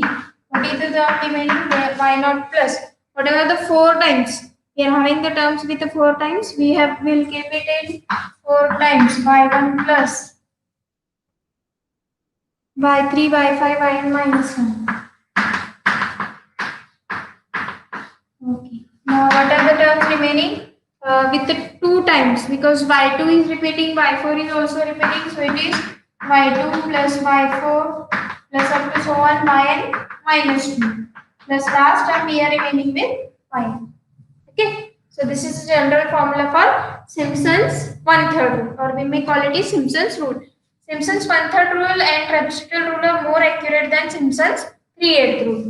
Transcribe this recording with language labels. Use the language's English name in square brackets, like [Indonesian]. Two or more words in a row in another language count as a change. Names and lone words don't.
[English] What is the term remaining? Y0 plus whatever the 4 times. We are having the terms with the 4 times. Will keep it in 4 times y1 plus y3 y5 yn minus 1. Okay. Now what are the terms remaining? With the 2 times, because y2 is repeating, y4 is also repeating, so it is y2 plus y4 plus up to so on yn minus 2 plus last term we are remaining with y. Okay, so this is the general formula for Simpson's 1/3 rule, or we may call it a Simpson's rule. Simpson's 1/3 rule and trapezoidal rule are more accurate than Simpson's 3/8 rule.